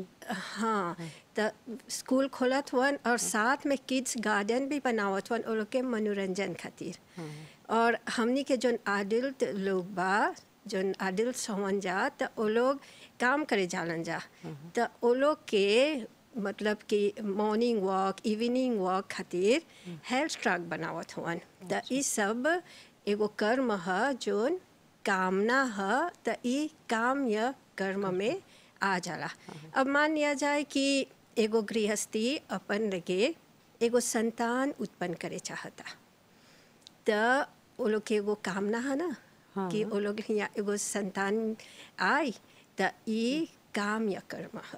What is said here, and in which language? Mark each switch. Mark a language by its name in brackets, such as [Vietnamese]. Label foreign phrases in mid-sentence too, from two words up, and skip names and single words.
[Bhojpuri] हाँ, तो स्कूल खोलत हुअन और साथ में [English] kids garden [Bhojpuri] भी बनावत हुअन वो लोग के मनोरंजन खातिर। और हमनी के जोन एडल्ट लोग बा, जोन एडल्ट हवन जा, तो वो लोग काम करे जालन जा, तो वो लोग के मतलब कि [English] morning walk, evening walk [Bhojpuri] खातिर [English] health track [Bhojpuri] बनावत हुअन। तो ये सब एगो कर्म है, जोन कामना है, तो ये काम या कर्म में आ जाला। अब मान लिया जाए कि एगो गृहस्थी अपन लगे एगो संतान उत्पन्न करे चाहता, तो वो लोग के एगो कामना है ना कि वो लोग यहाँ एगो संतान आए, तो ये काम या कर्म है।